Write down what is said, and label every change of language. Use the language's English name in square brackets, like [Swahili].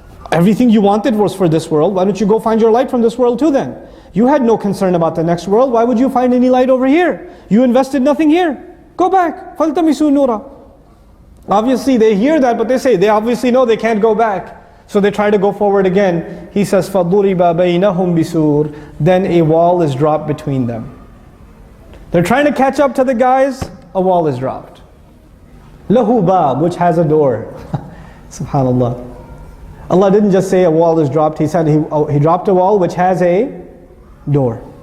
[English] Everything you wanted was for this world. Why don't you go find your light from this world too then? You had no concern about the next world. Why would you find any light over here? You invested nothing here. Go back. [Arabic] فَالْتَمِسُوا نُورًا. [English] Obviously they hear that, but they obviously know they can't go back. So they try to go forward again. He says, [Arabic] فَضُرِبَ بَيْنَهُمْ بِسُورٍ. [English] Then a wall is dropped between them. They're trying to catch up to the guys, a wall is dropped. [Arabic] لَهُ بَابٍ, [English] which has a door. SubhanAllah. Allah didn't just say a wall is dropped, He said He dropped a wall which has a door.